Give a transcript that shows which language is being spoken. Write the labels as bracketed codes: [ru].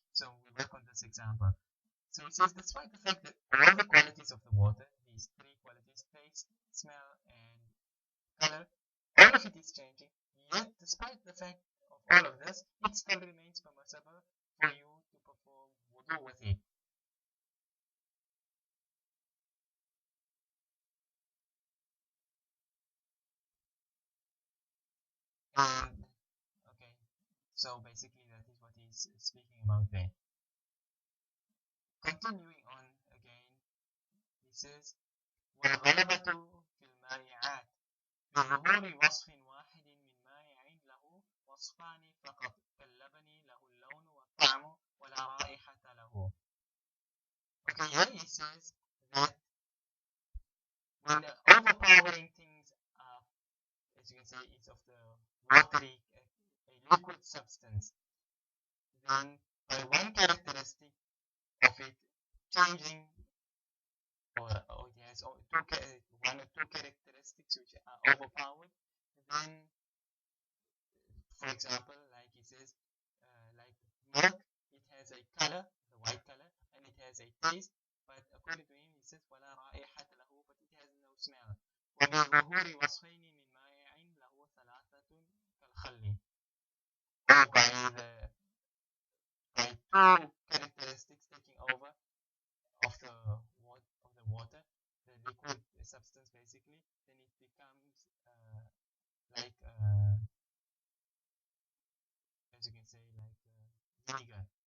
[en] So we work on this example. So it says, despite the fact that all the qualities of the water, these three qualities, taste, smell, and color, all of it is changing, yet despite the fact of all of this, it still remains permissible for you to perform wudu with it. And okay, So basically that is what he's speaking about there. Continuing on again, he says [ar] والغلبة في المائعات بظهور وصف واحد من مائع له وصفان فقط كاللبن له اللون والطعم ولا رائحة له. [en] Okay, here he says that when overpowering things are, as you can say, it's of the watery, a liquid substance, then by one characteristic of it changing, or it has one or two characteristics which are overpowered, then, for example, like he says, like milk, it has a color, the white color, and it has a taste, but according to him, he says [ar] ولا رائحة له, [en] but it has no smell. [ar] وبظهور وصفين من مائع له ثلاثة كالخل. [en] Or by two characteristics taking over of the water, the liquid substance basically, then it becomes like as you can say, like vinegar.